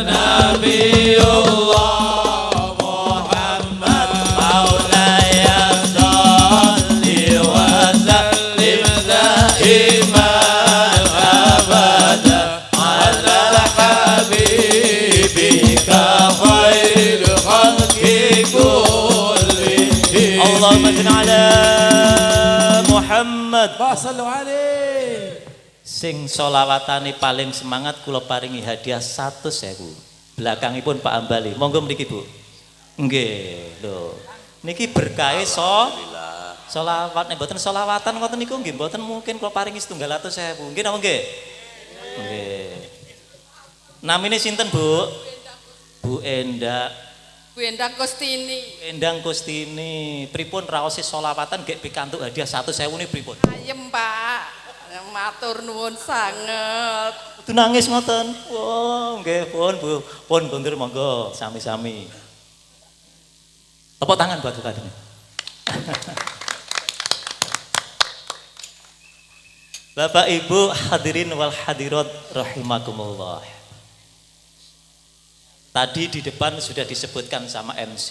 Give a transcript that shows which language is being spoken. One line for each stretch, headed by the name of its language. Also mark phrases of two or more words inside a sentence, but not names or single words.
Arabic: نبي الله محمد، مولاي صل وسلم دائما أبدا على حبيبك خير الخلق كلهم. اللهم صل على محمد. صلوا عليه.
Javanese: Sing solawatane paling semangat kula paringi hadiah 100.000. Belakangipun Pak Ambali. Monggo mriki Bu. Nggih, lho. Niki berkahe solawat nek mboten solawatan ngoten niku nggih mboten mungkin kula paringi 700.000. Nggih napa nggih? Nggih. Namine sinten, Bu? Bu Endah. Bu Endang Kustini. Endang Kustini. Pripun raos solawatan nggih pikantuk hadiah 100.000 niki pripun? Ayem, Pak. Matur nuwun sanget. Kudu nangis ngoten. Wah, nggih pun Bu. Pun kondur monggo sami-sami.
Indonesian: Tepuk tangan buat Bapak. Bapak Ibu
Arabic: الحاضرين والحاضرات رحمكم الله.
Indonesian: Tadi di depan sudah disebutkan sama MC.